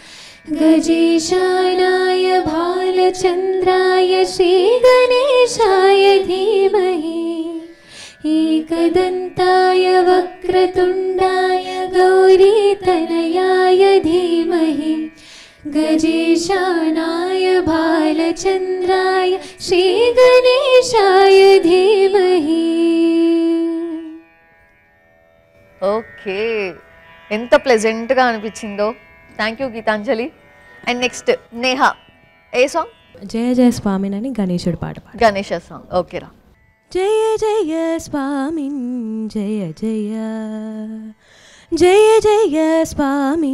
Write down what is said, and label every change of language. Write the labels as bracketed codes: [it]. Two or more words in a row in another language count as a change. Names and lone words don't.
[sa] गजेशानाय भालचन्द्राय श्रीगणेशाय धीमहि एकदन्ताय वक्रतुण्डाय गौरीतनयाय धीमहि गजेशानाय भालचन्द्राय श्रीगणेशाय धीमहि. [te] ఓకే, ఎంత ప్లెజెంట్గా అనిపించిందో. [en] thank you Geethanjali. and next Neha, [te] ఏ సాంగ్? జయ జయ స్వామిని గణేశుడు పాట. గణేష సాంగ్. ఓకేరా. జయ జయ స్వామి జయ జయ జయ జయ స్వామి